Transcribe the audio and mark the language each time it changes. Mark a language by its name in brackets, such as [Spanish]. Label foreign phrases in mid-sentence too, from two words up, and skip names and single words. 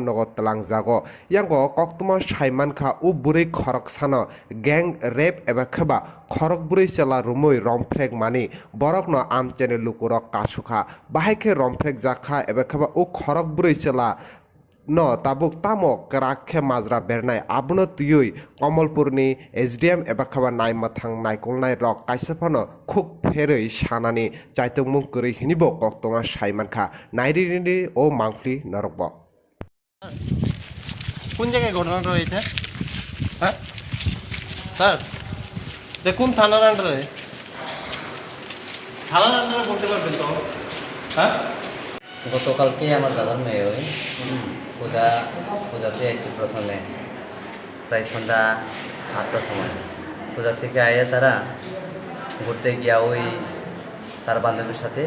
[Kok Borok] nogo tlangjago yango koktoma saimankha u burei khoroksano [English] gang rape [Kok Borok] eba khaba khorok burei chala rumoi romfrek mani borokno amchene lukurok kasukha bahaike romfrek jakha eba khaba u khorok burei chala no tabuk tamo krakhe majra bernai abuno tuyoi komolpurni SDM eba khaba naimathang naikolnai rok kaisapano khuk pherei sanani chaitongmung koroi hinibo koktoma saimankha nairi o mangfli norokbo [Bangla] কোন জায়গায় ঘটনা রয়েছে হ্যাঁ স্যার দেখুন থানার আন্ডারে বলতে পারবেন তো হ্যাঁ গতকালকে আমার দাদার মেয়ে ওই পূজাতে আসছি প্রথমে প্রায় সন্ধ্যা 8টার সময় পূজা থেকে আইয়া তারা ঘুরতে গিয়া ওই তার বান্ধবীর